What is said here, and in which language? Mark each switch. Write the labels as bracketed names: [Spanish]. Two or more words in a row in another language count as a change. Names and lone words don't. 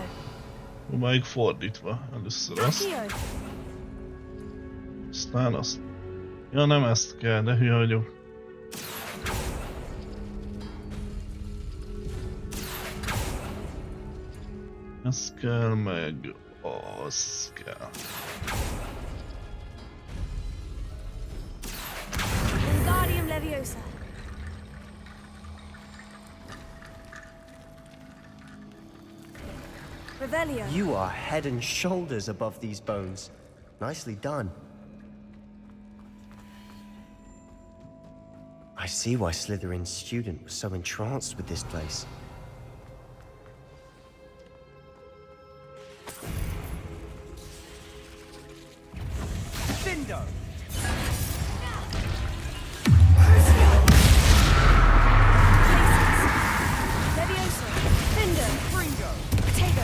[Hungarian] Próbáljuk fordítva. Először azt. Aztán azt. Ja, nem ezt kell, de hülye vagyok. Ez kell, meg az kell. Wingardium Leviosa. Revelio. [English] You are head and shoulders above these bones. Nicely done. I see why Slytherin's student was so entranced with this place. Findo! Leviosa. Findo. Fringo. Tego.